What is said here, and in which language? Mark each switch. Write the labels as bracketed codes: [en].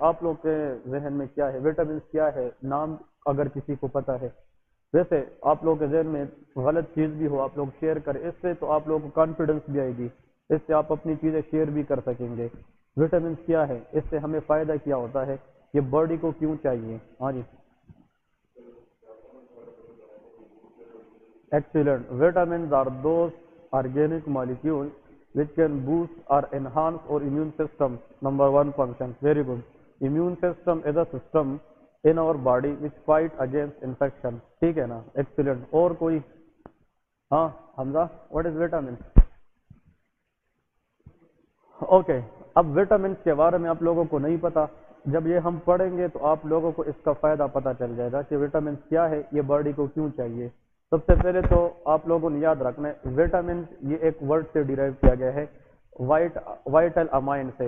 [hi] आप लोग के जहन में क्या है? विटामिन क्या है? नाम अगर किसी को पता है, वैसे आप लोग के जहन में गलत चीज़ भी हो आप लोग शेयर करें, इससे तो आप लोगों को कॉन्फिडेंस भी आएगी, इससे आप अपनी चीज़ें शेयर भी कर सकेंगे। विटामिन क्या है, इससे हमें फ़ायदा क्या होता है, ये बॉडी को क्यों चाहिए? हाँ जी, excellent. [en] Vitamins are those organic molecules which can boost or enhance our immune system. Number one function. Very good. Immune system is a system in our body which fight against infection. [hi] ठीक है ना? Excellent. और कोई? [en] हाँ, Hamza, what is vitamin? [hi] Okay, अब vitamin के बारे में आप लोगों को नहीं पता, जब ये हम पढ़ेंगे तो आप लोगों को इसका फायदा पता चल जाएगा कि विटामिन क्या है, ये बॉडी को क्यों चाहिए। सबसे पहले तो आप लोगों ने याद रखना है, विटामिन ये एक वर्ड से डिराइव किया गया है, वाइटल अमाइन से।